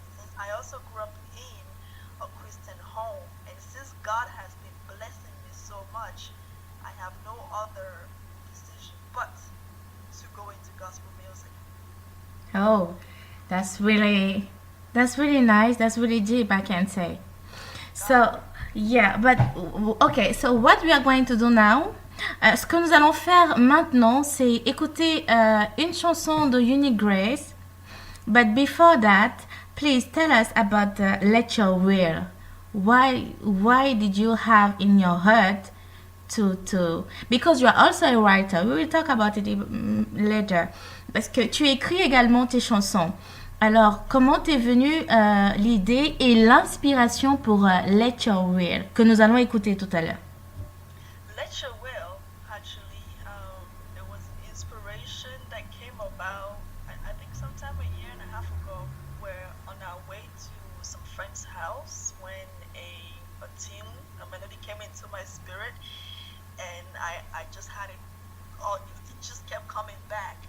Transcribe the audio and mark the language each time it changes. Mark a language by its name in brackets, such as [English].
[English] Since I also grew up in a Christian home, and since God has been blessing me so much, I have no other decision but to go into gospel music. Oh, that's really nice. That's really deep, I can say. So, yeah, but okay, so what we are going to do now, [French] ce que nous allons faire maintenant, c'est écouter une chanson de Unique Grace. [English] But before that, please tell us about Let Your Will. Why did you have in your heart to because you are also a writer. We will talk about it later. [French] Parce que tu écris également tes chansons. Alors, comment t'es venue l'idée et l'inspiration pour Let Your Will, que nous allons écouter tout à l'heure? [English] Let Your Will, actually, there was inspiration that came about, I think sometime a year and a half ago, where on our way to some friend's house, when a tune, a melody came into my spirit, and I just had it, it just kept coming back.